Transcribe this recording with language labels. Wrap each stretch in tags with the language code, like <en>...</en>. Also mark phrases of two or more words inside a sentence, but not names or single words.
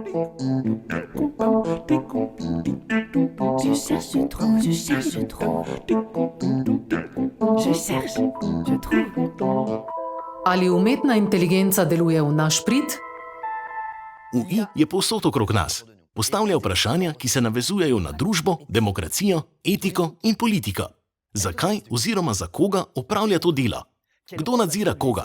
<fr>Je cherche trop, je cherche trop. Je cherche, je trouve.</fr> <sl>Ali umetna inteligenca deluje v naš prid? UI je povsod okrog nas. Postavlja vprašanja, ki se navezujejo na družbo, demokracijo, etiko in politiko. Zakaj oziroma za koga opravlja to delo? Kdo nadzira koga?</sl>